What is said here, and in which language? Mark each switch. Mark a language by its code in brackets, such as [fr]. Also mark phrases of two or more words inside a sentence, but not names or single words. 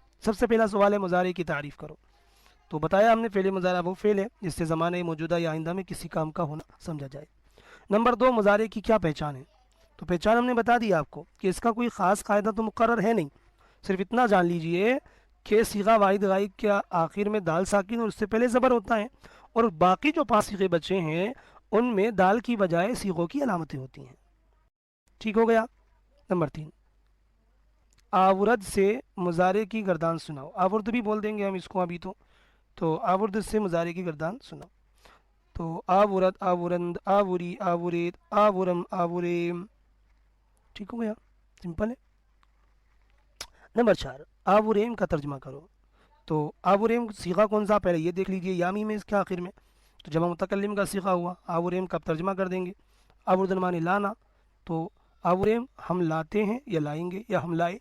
[ur] سب سے پہلا سوال ہے مضارع کی تعریف کرو۔ تو بتایا ہم نے فعل مضارع وہ فعل ہے جس سے زمانے موجودہ یا آئندہ میں کسی کام کا ہونا سمجھا جائے. نمبر 2، مضارع کی کیا پہچان ہے? تو پہچان ہم نے بتا دی آپ کو کہ اس کا کوئی خاص قاعدہ تو مقرر ہے نہیں، صرف اتنا جان لیجئے کہ صیغہ واحد غائب کیا آخر میں دال ساکن اور اس سے پہلے زبر ہوتا ہے، اور باقی جو 5 صیغے بچے ہیں ان میں دال کی بجائے صیغوں کی علامتیں ہوتی ہیں۔ ٹھیک ہو گیا۔ نمبر 3، آورد سے مضارع کی گردان سناؤ۔ آورد بھی بول دیں گے ہم اس کو ابھی تو آورد سے مضارع کی گردان سناؤ۔ [fa] تو آورد، آورند، آوری، آورید، آورم، آوریم۔ [ur] ٹھیک ہو گیا، سمپل ہے۔ نمبر 4، آوریم کا ترجمہ کرو۔ تو آوریم صیغہ کون سا، پہلے یہ دیکھ لیجئے، یا میم ہے اس کے آخر میں، تو جمع متکلم کا صیغہ ہوا۔ آوریم کا ترجمہ کر دیں گے۔ آوردن معنی لانا، تو آوریم ہم لاتے ہیں یا لائیں گے یا ہم لائے۔